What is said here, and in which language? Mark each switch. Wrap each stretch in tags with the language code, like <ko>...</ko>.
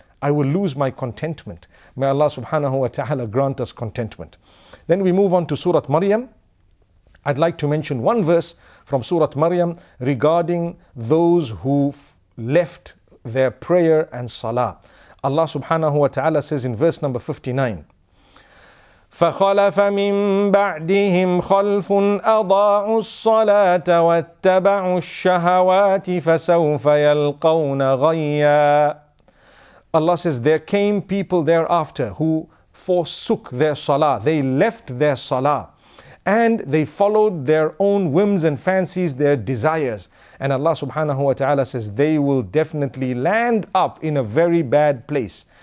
<en>I will lose my contentment. May Allah subhanahu wa ta'ala grant us contentment. Then we move on to Surah Maryam. I'd like to mention one verse from Surah Maryam regarding those who left their prayer and salah. Allah subhanahu wa ta'ala says in verse number 59,</en> <ar>فَخَلَفَ مِن بَعْدِهِمْ خَلْفٌ أَضَاعُوا الصَّلَاةَ وَاتَّبَعُوا الشَّهَوَاتِ فَسَوْفَ يَلْقَوْنَ غَيًّا.</ar> <en>Allah says there came people thereafter who forsook their salah. They left their salah and they followed their own whims and fancies, their desires. And Allah subhanahu wa ta'ala says they will definitely land up in a very bad place.</en>